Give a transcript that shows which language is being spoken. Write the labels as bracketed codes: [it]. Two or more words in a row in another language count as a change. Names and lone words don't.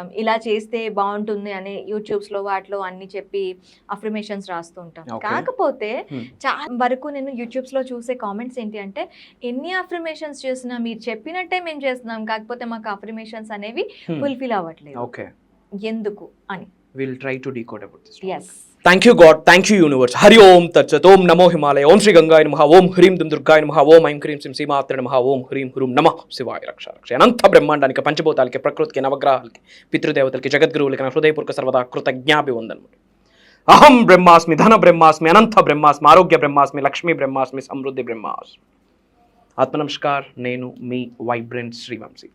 [te] ఇలా చేస్తే బాగుంటుంది అని యూట్యూబ్స్లో వాటిలో అన్ని చెప్పి అఫర్మేషన్స్ రాస్తూ ఉంటాం. కాకపోతే చాలా వరకు నేను యూట్యూబ్స్లో చూసే కామెంట్స్ ఏంటి అంటే, ఎన్ని అఫర్మేషన్స్ చేసినా మీరు చెప్పినట్టే మేము చేస్తున్నాం, కాకపోతే మాకు అఫర్మేషన్స్ అనేవి ఫుల్ఫిల్ అవ్వట్లేదు, ఎందుకు అని. [en] We'll try to decode about this. Yes. Thank you God, thank you universe. [sa] Hari Om Tat Sat, Om Namo Himalaya, Om Shri Gangaya Namaha, Om Hrim Dum Durgaya Namaha, Om Aim Krim Sim Simatra Namaha, Om Hrim Hrum Namah Shivaya Raksha Raksha. [te] అనంత బ్రహ్మాండానికి, పంచభూతాలకి, ప్రకృతికి, నవగ్రహాలకి, పితృదేవతలకి, జగద్గురువులకి నా హృదయపూర్వక సర్వదా కృతజ్ఞాభివందనములు. [sa] అహం బ్రహ్మాస్మి, ధన బ్రహ్మాస్మి, అనంత బ్రహ్మాస్మి, ఆరోగ్య బ్రహ్మాస్మి, లక్ష్మీ బ్రహ్మాస్మి, సమృద్ధి బ్రహ్మాస్మి. [te] ఆత్మ నమస్కార్. నేను మీ వైబ్రెంట్ శ్రీవంశీ.